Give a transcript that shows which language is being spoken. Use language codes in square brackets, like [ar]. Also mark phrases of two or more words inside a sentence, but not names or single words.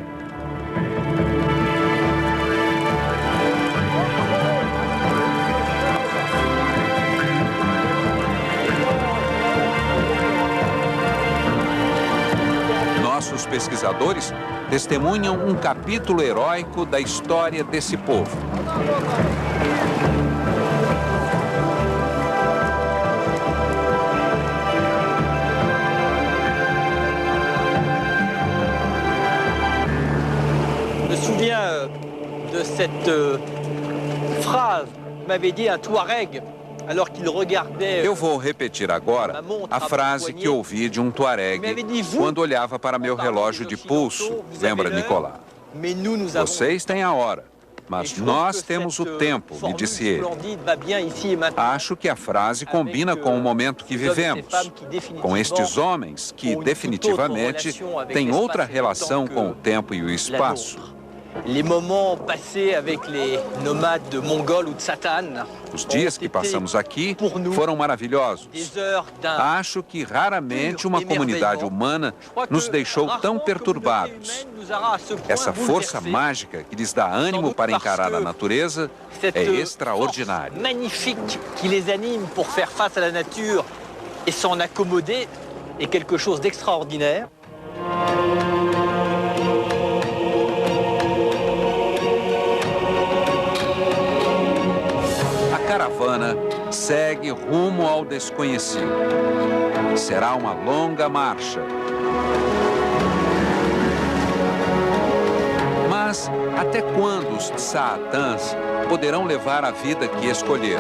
[pt] Nossos pesquisadores testemunham um capítulo heróico da história desse povo. [fr] Je me souviens de cette phrase que m'avait dit un Touareg alors qu'il regardait. [pt] Eu vou repetir agora a frase que ouvi de um Tuareg quando olhava para meu relógio de pulso, lembra, Nicolas? Vocês têm a hora, mas nós temos o tempo, me disse ele. Acho que a frase combina com o momento que vivemos, com estes homens que definitivamente têm outra relação com o tempo e o espaço. [fr] Les moments passés avec les nomades mongols ou tsatanes. [pt] Os dias que passamos aqui foram maravilhosos. Acho que raramente uma comunidade humana nos deixou tão perturbados. Essa força mágica que lhes dá ânimo para encarar a natureza é extraordinária. [fr] Magnifique qui les anime pour faire face à la nature et s'en accommoder est quelque chose d'extraordinaire. [pt] A caravana segue rumo ao desconhecido. Será uma longa marcha. Mas até quando os Tsaatãs poderão levar a vida que escolheram?